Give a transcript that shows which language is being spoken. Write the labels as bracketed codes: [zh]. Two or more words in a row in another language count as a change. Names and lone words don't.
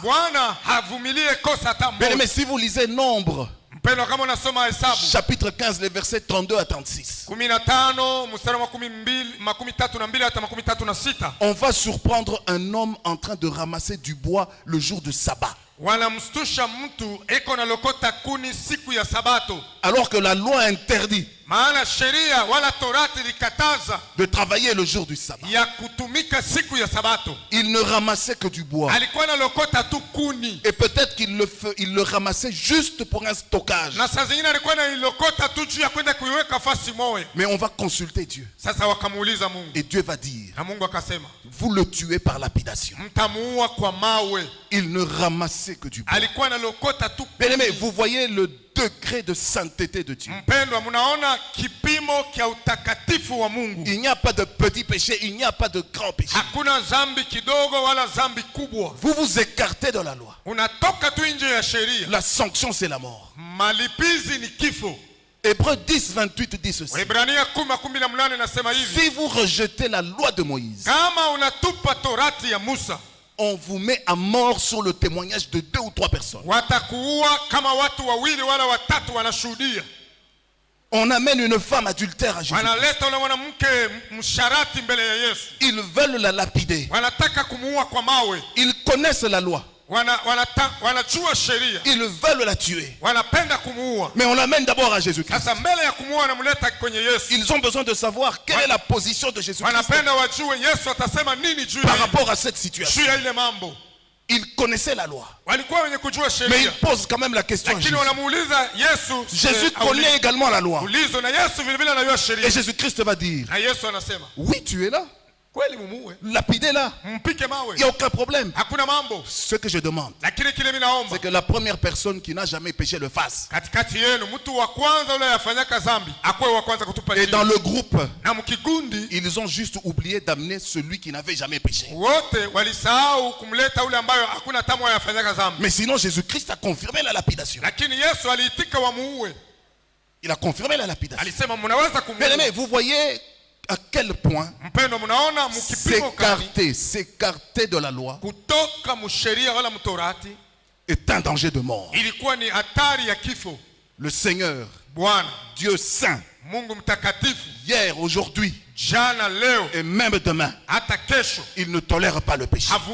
[fr] Bien, mais si vous lisez Nombre, chapitre 15, les versets 32 à 36, on va surprendre un homme en train de ramasser du bois le jour du sabbat. Alors que la loi interdit [sw] Maana sheria wala torati likataza [fr] de travailler le jour du sabbat. [sw] ya kutumika siku ya sabato. [fr] Il ne ramassait que du bois. [sw] Alikuwa analokota tu kuni. [fr] Et peut-être qu'il le ramassait juste pour un stockage. [sw] Na saa zingine alikuwa analokota tu juu ya kwenda kuiweka fasi moja. [fr] Mais on va consulter Dieu. [sw] Sasa wakamuuliza Mungu. [fr] Et Dieu va dire, [sw] na Mungu akasema, [fr] vous le tuez par lapidation. [sw] Mtamuua kwa mawe. [fr] Il ne ramassait que du bois. [sw] Alikuwa analokota tu. [fr] Bien-aimé, vous voyez le degré de sainteté de Dieu. [sw] Mpendwa, mnaona kipimo kia utakatifu wa Mungu. [fr] Il n'y a pas de petit péché, il n'y a pas de grand péché. [sw] Hakuna dhambi kidogo wala dhambi kubwa. [fr] Vous vous écartez de la loi. [sw] Unatoka tu nje ya sheria. [fr] La sanction, c'est la mort. [sw] Malipizi ni kifo. [fr] Hébreux 10, 28 dit ceci. [sw] Waebrania 10:18 nasema hivi. [fr] Si vous rejetez la loi de Moïse, [sw] kama unatupa torati ya Musa, [fr] on vous met à mort sur le témoignage de 2 ou 3 personnes. [sw] Watakuua kama watu wawili wala watatu wanashuhudia. [fr] On amène une femme adultère à Jésus. [sw] Wanaleta yule mwanamke msharati mbele ya Yesu. [fr] Ils veulent la lapider. [sw] Wanataka kumuua kwa mawe. [fr] Ils connaissent la loi. [sw] Wanajua sheria. [fr] Ils veulent la tuer. [sw] Wanapenda kumuua. [fr] Mais on l'amène d'abord à Jésus-Christ. [sw] Sasa mbele ya kumuua wanamleta kwenye Yesu. [fr] Ils ont besoin de savoir quelle est la position de Jésus-Christ [sw] wanapenda wajue Yesu atasema nini juu [fr] par rapport à cette situation. [sw] juu ya ile mambo. [fr] Ils connaissaient la loi. [sw] Walikuwa wenye kujua sheria. [fr] Mais ils posent quand même la question à Jésus. [sw] Lakini wanamuuliza Yesu. [fr] Jésus connaît également la loi. [sw] Ulizo na Yesu vile vile anajua sheria. [fr] Et Jésus-Christ va dire, [sw] na Yesu anasema, [fr] oui, tu es là. [sw] Kweli mumuue. [fr] Lapidez-la. [sw] Mpike mawe. [fr] Il n'y a aucun problème. [sw] Hakuna mambo. [fr] Ce que je demande, [sw] Lakini kile mimi naomba, [fr] c'est que la première personne qui n'a jamais péché le fasse. [sw] Katikati yenu mtu wa kwanza yule yafanyaka dhambi akwe wa kwanza kutupa chini. [fr] Et dans le groupe, [sw] na mkikundi, [fr] ils ont juste oublié d'amener celui qui n'avait jamais péché. [sw] Wote walisahau kumleta yule ambaye hakuna tamu yafanyaka dhambi. [fr] Mais sinon Jésus-Christ a confirmé la lapidation. [sw] Lakini Yesu aliitika wamuue. [fr] Il a confirmé la lapidation. [sw] Alisema mnaweza kumuua. [fr] Mais vous voyez à quel point s'écarter de la loi est un danger de mort. Le Seigneur, Dieu saint, hier, aujourd'hui, et même demain, il ne tolère pas le péché.